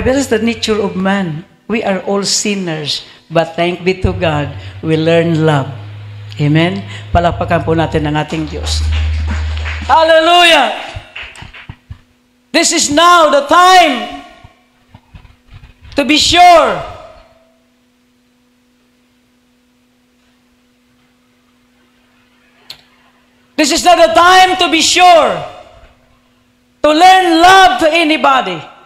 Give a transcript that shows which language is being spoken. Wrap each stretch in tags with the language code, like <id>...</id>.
<en>This is the nature of man. We are all sinners, but thank be to God, we learn love. Amen?</en> <tl>Palakpakan po natin ang ating Diyos.</tl> <en>Hallelujah! This is now the time to be sure. This is not the time to be sure. To learn love to anybody.</en>